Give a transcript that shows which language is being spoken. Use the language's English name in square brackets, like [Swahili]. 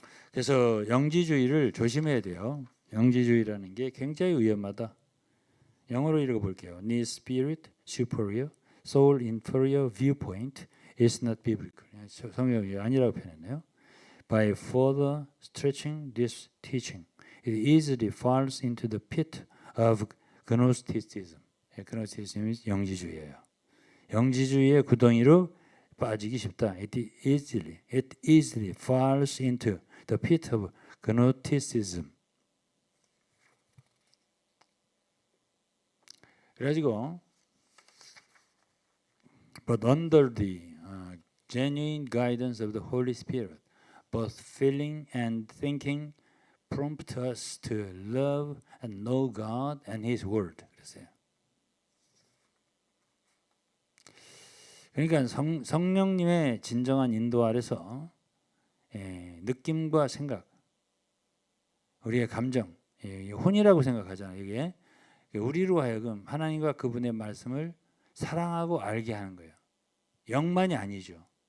[Korean] 그래서 영지주의를 조심해야 돼요. 영지주의라는 게 굉장히 위험하다. 영어로 읽어볼게요. [English] Need spirit superior, soul inferior viewpoint is not biblical. [Korean] 성경이 아니라고 표현했네요. [English] By further stretching this teaching, it easily falls into the pit of Gnosticism. [Korean] Gnosticism이 영지주의예요. 영지주의의 구덩이로 빠지기 쉽다. [English] It easily falls into the pit of Gnosticism. [Korean] 그래가지고 [English] but under the genuine guidance of the Holy Spirit, both feeling and thinking prompt us to love and know God and His Word. [Korean] 그랬어요. 그러니까 성령님의 진정한 인도 아래서 느낌과 생각, 우리의 감정, 혼이라고 생각하잖아요. 이게 우리로 하여금 하나님과 그분의 말씀을 사랑하고 알게 하는 거예요. 영만이 아니죠.